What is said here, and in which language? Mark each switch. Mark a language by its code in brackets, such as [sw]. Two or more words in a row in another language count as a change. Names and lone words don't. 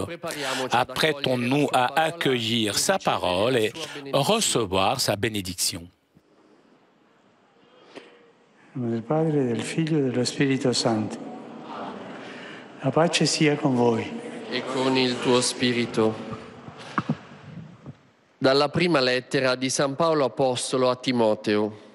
[fr] Apprêtons-nous à accueillir sa parole et recevoir sa bénédiction. [it] Nel nome del Padre, del Figlio e dello Spirito Santo. La pace sia con voi. E con il tuo spirito. Dalla prima lettera di San Paolo Apostolo a Timoteo.